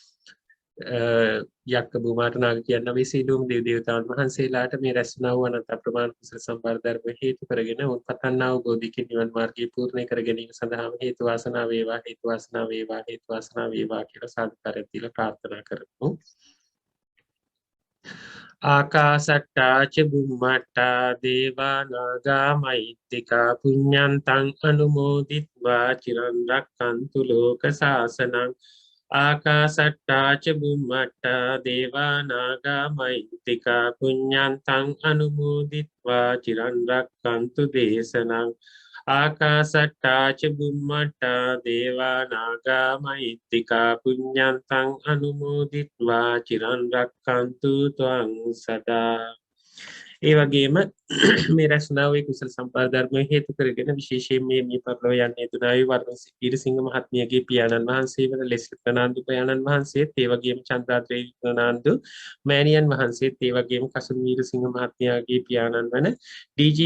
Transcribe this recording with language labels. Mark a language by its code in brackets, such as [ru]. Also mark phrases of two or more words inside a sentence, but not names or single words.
[si] යක්ක බුමාට නාග කියන මේ සියලුම දේවතාවුන් වහන්සේලාට මේ රැස්නා වූ අනන්ත අප්‍රමාණ කුසල සම්භාර ධර්ම හේතු කරගෙන උත්පත්න්නා වූ බෝධිකින් නිවන් මාර්ගය පූර්ණ කර ගැනීම සඳහාම හේතු වාසනා වේවා හේතු වාසනා වේවා හේතු වාසනා වේවා කියලා සාදුකාරයක් දීලා ප්‍රාර්ථනා කරමු. [pi] ආකාසට්ටා ච බුම්මට්ටා දේවා නාග මහිත්‍තිකා පුඤ්ඤන්තං අනුමෝදිත්වා චිරන් රක්ඛන්තු ලෝක සාසනං. ආකාසට්ටා ච බුම්මට්ටා දේවා නාග මහිත්‍තිකා පුඤ්ඤන්තං අනුමෝදිත්වා චිරන් රක්ඛන්තු දේශනං. ආකාසට්ටා ච බුම්මට්ටා දේවා නාග මහිත්‍තිකා පුඤ්ඤන්තං අනුමෝදිත්වා චිරන් රක්ඛන්තු ත්වං සදා. [si] ඒ වගේම මේ රැස්නා වූ කුසල සම්භාර ධර්ම හේතු කරගෙන විශේෂයෙන් මේ පරලෝ යන්නේ තුනායි වරුණ වීරසිංහ මහත්මියගේ පියාණන් වහන්සේ වන ලෙස්ලි ප්‍රනාන්දු පියාණන් වහන්සේත් ඒ වගේම චන්ද්‍රාද්‍රේ ප්‍රනාන්දු මෑණියන් වහන්සේත් ඒ වගේම කසුන් වීරසිංහ මහත්මයාගේ පියාණන් වන ඩී.ජී.